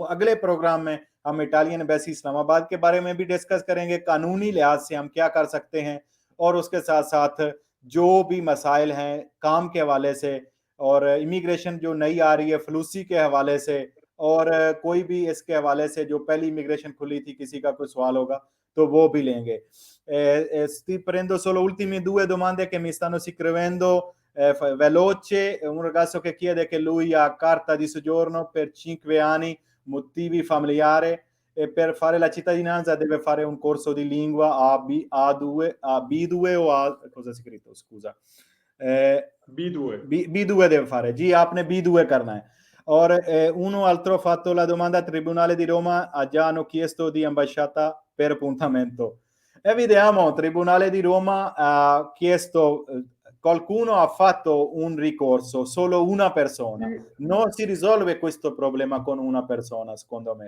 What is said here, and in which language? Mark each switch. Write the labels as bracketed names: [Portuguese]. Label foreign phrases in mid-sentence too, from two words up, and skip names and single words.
[Urdu] اگلے پروگرام میں ہم [English] Italian embassy [Urdu] اسلام آباد کے بارے میں بھی ڈسکس کریں گے، قانونی لحاظ سے ہم کیا کر سکتے ہیں اور اس کے ساتھ ساتھ جو بھی مسائل ہیں کام کے حوالے سے اور امیگریشن جو نئی آ رہی ہے فلوسی کے حوالے سے اور کوئی بھی اس کے حوالے سے جو پہلی امیگریشن کھلی تھی کسی کا کوئی سوال ہوگا تو وہ بھی لیں گے. [Italian] Sti prendo solo ultime due domande che mi stanno scrivendo veloce. Un ragazzo che chiede che lui ha carta di soggiorno per 5 anni, motivi familiari, e per fare la cittadinanza deve fare un corso di lingua A2, B2 o A, cosa è scritto? Scusa. B2. B2 deve fare. [Urdu] جی، آپ نے B2 کرنا ہے. [Italian] और uno altro ha fatto la domanda: Tribunale di Roma ha già hanno chiesto di ambasciata per appuntamento. E vediamo, Tribunale di Roma ha chiesto, qualcuno ha fatto un ricorso, solo una persona. Non si risolve questo problema con una persona, secondo me.